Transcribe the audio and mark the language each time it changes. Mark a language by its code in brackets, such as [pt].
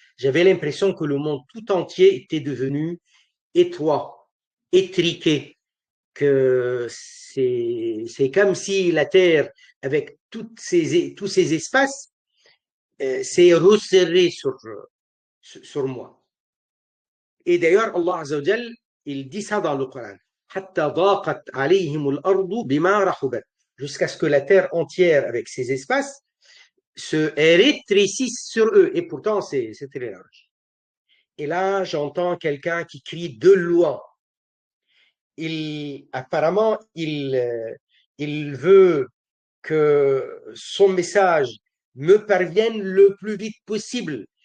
[fr] J'avais l'impression que le monde tout entier était devenu étroit, étriqué, que c'est comme si la Terre, avec tous ces espaces, s'est resserré sur moi. Et d'ailleurs, Allah Azza wa Jal, il dit ça dans le Coran. [ar] حتى ضاقت عليهم الأرض بما رحبت. [fr] Jusqu'à ce que la terre entière, avec ses espaces, se rétrécisse sur eux. Et pourtant, c'est très large. Et là, j'entends quelqu'un qui crie de loin. Apparemment, il veut que son message me parvienne le plus vite possible.